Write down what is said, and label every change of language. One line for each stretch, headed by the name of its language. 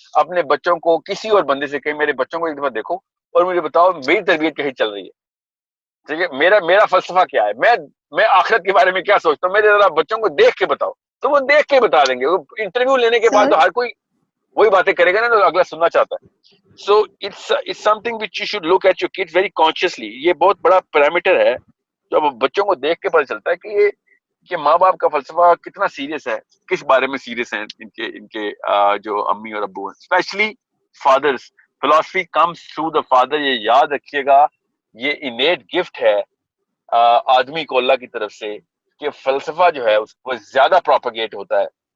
Urdu: اپنے بچوں کو کسی اور بندے سے کہیں میرے بچوں کو ایک دفعہ دیکھو اور مجھے بتاؤ میری تربیت کہیں چل رہی ہے, ٹھیک ہے, میرا فلسفہ کیا ہے, میں آخرت کے بارے میں کیا سوچتا ہوں, میرے ذرا بچوں کو دیکھ کے بتاؤ. تو وہ دیکھ کے بتا دیں گے. انٹرویو لینے کے بعد تو ہر کوئی وہی باتیں کرے گا نا جو اگلا سننا چاہتا ہے.
English: So it's something which you should look at your kids very consciously.
Urdu: یہ بہت بڑا پیرامیٹر ہے جو بچوں کو دیکھ کے پتہ چلتا ہے کہ ماں باپ کا فلسفہ کتنا سیریس ہے, کس بارے میں سیریس ہیں ان کے جو امی اور ابو ہیں, especially fathers.
English: Philosophy comes through the father.
Urdu: یہ یاد رکھیے گا, یہ انیٹ گفٹ ہے آدمی کو اللہ کی طرف سے کہ فلسفہ جو ہے وہ زیادہ پروپیگیٹ ہوتا ہے.